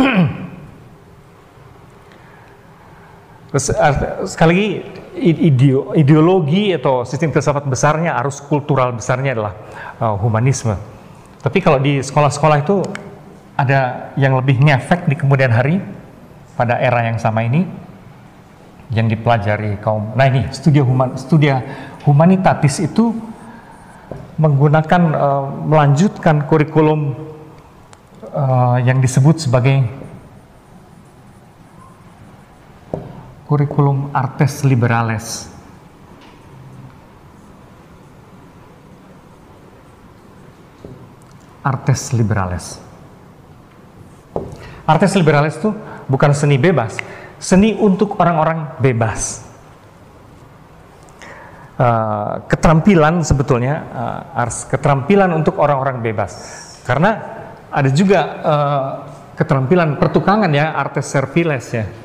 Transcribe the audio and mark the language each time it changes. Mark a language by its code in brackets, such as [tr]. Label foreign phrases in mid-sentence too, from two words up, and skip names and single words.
[id] Terus sekali lagi ideologi atau sistem filsafat besarnya, arus kultural besarnya adalah humanisme. Tapi kalau di sekolah-sekolah itu ada yang lebih ngefek di kemudian hari pada era yang sama ini, yang dipelajari kaum. Nah ini [la] studia humanitatis [id] itu menggunakan melanjutkan kurikulum yang disebut sebagai kurikulum [la] artes liberales. Artes liberales. Artes liberales [id] itu bukan seni bebas, seni untuk orang-orang bebas. Keterampilan sebetulnya, keterampilan untuk orang-orang bebas. Karena ada juga keterampilan pertukangan ya, [la] artes serviles [id] ya.